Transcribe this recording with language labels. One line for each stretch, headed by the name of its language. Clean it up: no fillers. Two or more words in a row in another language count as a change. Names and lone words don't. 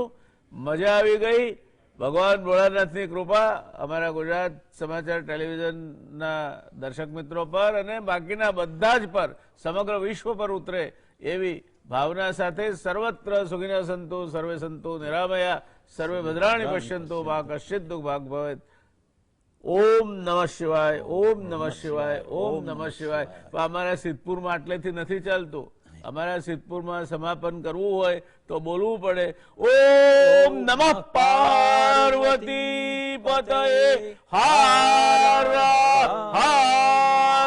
Gujarati: મજા આવી ગઈ। ભગવાન ભોળાનાથની કૃપા અમારા ગુજરાત સમાચાર ટેલિવિઝનના દર્શક મિત્રો પર અને બાકીના બધા જ પર, સમગ્ર વિશ્વ પર ઉતરે એવી ભાવના સાથે
Sanskrit: સર્વત્ર સુખિનઃ સંતુ સર્વે સંતુ નિરામયા સર્વે ભદ્રાણિ પશ્યन्तु मा कश्चित् दुःखभाग् भवेत्। ओम नमः शिवाय, ओम नमः शिवाय, ओम नमः शिवाय।
Gujarati: અમારા સિદ્ધપુરમાં આટલેથી નથી ચાલતું, અમારા સિદ્ધપુરમાં સમાપન કરવું હોય તો બોલવું પડે
Sanskrit: ઓમ નમઃ પાર્વતી પતયે હર હર